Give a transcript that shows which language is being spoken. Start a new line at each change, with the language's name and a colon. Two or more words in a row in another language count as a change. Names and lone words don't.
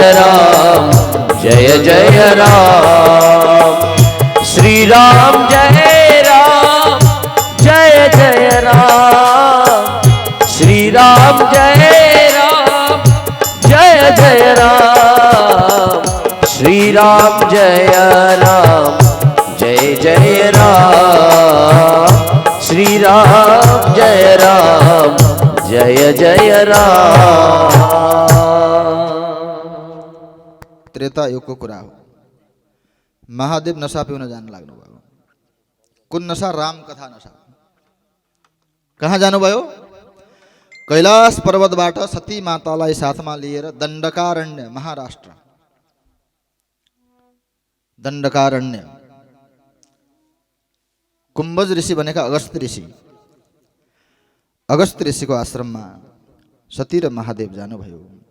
Hindi: राम जय जय राम, श्री राम जय राम जय जय राम, श्री राम जय राम जय जय राम, श्री राम जय राम जय जय राम, श्री राम जय राम जय जय राम।
Nepali: त्रेता युगको कुरा हो। महादेव नशा पिउन जान लाग्नुभयो। कुन नशा? राम कथा नशा। कहाँ जानुभयो? कैलाश पर्वतबाट सती मातालाई साथमा लिएर दण्डकारण्य, महाराष्ट्र दण्डकारण्य, कुम्भज ऋषि भनेका अगस्त ऋषि, अगस्त ऋषिको आश्रममा सती र महादेव जानुभयो।